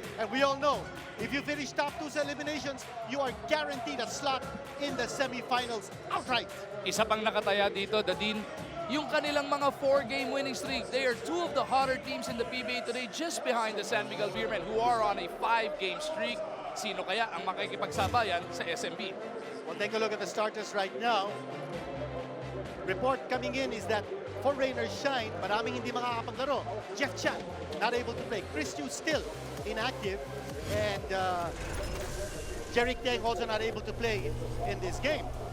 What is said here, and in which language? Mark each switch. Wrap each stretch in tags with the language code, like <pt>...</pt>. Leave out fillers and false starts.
<en>And we all know, if you finish top 2 sa eliminations, you are guaranteed a slot in the semifinals outright.</en> <tl>Isa pang nakataya dito, Dadine, yung kanilang mga 4-game winning streak.</tl> <en>They are 2 of the hotter teams in the PBA today, just behind the San Miguel Beermen, who are on a 5-game streak.</en> <tl>Sino kaya ang makikipagsabayan sa SMB?</tl> <en>Well, take a look at the starters right now. Report coming in is that for Rain or Shine,</en> <tl>maraming hindi makakapaglaro.</tl> <en>Jeff Chan, not able to play. Chris Yu still inactive. And Jerick Teng also not able to play in this game.</en>